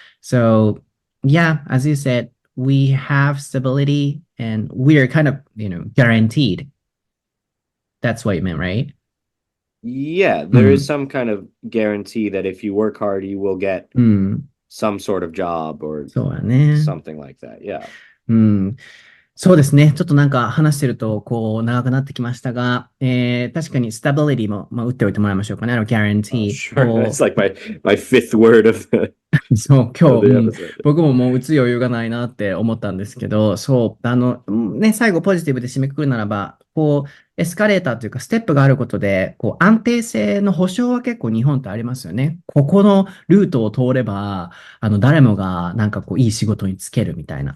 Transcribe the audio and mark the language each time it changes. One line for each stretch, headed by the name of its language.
English: So yeah, as you said, we have stability and we're kind of, guaranteed. That's what you meant, right? Yeah, there is some kind of guarantee that if you work hard, you will get some sort of job or something like that. Yeah.
Japanese: そうですね。ちょっとなんか話してると、長くなってきましたが、確かに stability も、打っておいてもらいましょうかね。
English: guarantee。 Sure. That's like my fifth word of
Japanese: そう、今
English: of
Japanese: 日、
English: the episode.
Japanese: 僕ももう打つ余裕がないなって思ったんですけど、そう、最後ポジティブで締めくくるならば、エスカレーターというか、ステップがあることで、安定性の保証は結構日本ってありますよね。ここのルートを通れば、誰もがなんかいい仕事に就けるみたいな。